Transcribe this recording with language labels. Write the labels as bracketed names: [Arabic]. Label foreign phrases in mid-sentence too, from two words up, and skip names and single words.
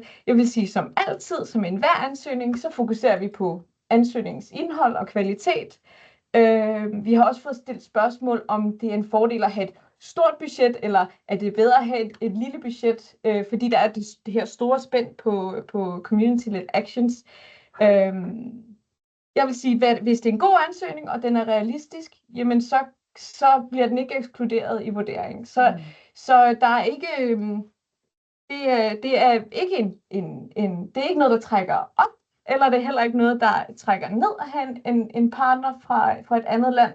[Danish] Jeg vil sige, som altid, som enhver ansøgning, så fokuserer vi på ansøgningsindhold og kvalitet. Vi har også fået stillet spørgsmål, om det er en fordel at have et stort budget, eller er det bedre at have et lille budget, fordi der er det her store spænd på [English] community-led actions. [Danish] Jeg vil sige, hvis det er en god ansøgning, og den er realistisk, jamen så bliver den ikke ekskluderet i vurderingen. Så der er ikke, det er ikke det er ikke noget, der trækker op, eller det er heller ikke noget, der trækker ned at have en partner fra et andet land.